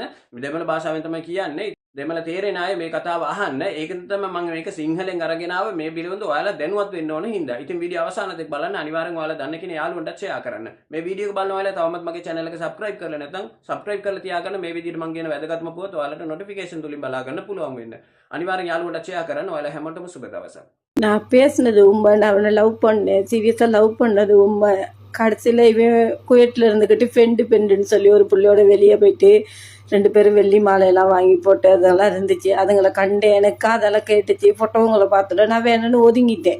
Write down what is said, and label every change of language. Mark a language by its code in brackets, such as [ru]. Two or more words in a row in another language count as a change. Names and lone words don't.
[si] දෙමළ භාෂාවෙන් තමයි කියන්නේ. දෙමළ තේරෙන අය මේ කතාව අහන්න. ඒකෙන් තමයි මම මේක සිංහලෙන් අරගෙන ආවේ. මේ පිළිබඳව ඔයාලා දැනුවත් වෙන්න ඕන හින්දා. ඉතින් වීඩියෝ අවසාන දෙක බලන්න අනිවාර්යෙන් ඔයාලා දන්න කෙනෙක් යාළුවන්ටත් ෂෙයා කරන්න. මේ වීඩියෝ එක බලන ඔයාලා තවමත් මගේ channel එක subscribe කරලා නැත්නම් subscribe කරලා තියාගන්න. මේ විදිහට මම කියන වැදගත්ම පුවත් ඔයාලට notification තුලින් බලා ගන්න පුළුවන් වෙන්න. අනිවාර්යයෙන් යාළුවන්ට ෂෙයා කරන්න. ඔයාලා හැමෝටම සුබ දවසක්. [ta] நான் பேசினது உண்மை. நான் அவனை லவ் பண்ணேன், சீரியஸாக லவ் பண்ணது உண்மை. கடைசியில் இவன் குவைட்டில் இருந்துக்கிட்டு பெண்டுன்னு சொல்லி ஒரு பிள்ளையோட வெளியே போயிட்டு 2 பேரும் வெள்ளி மாலையெல்லாம் வாங்கி போட்டு அதெல்லாம் இருந்துச்சு. அதுங்களை கண்டு எனக்கு அதெல்லாம் கேட்டுச்சு. ஃபோட்டோங்களை பார்த்துட்டு நான் வேணும்னு ஒதுங்கிட்டேன்.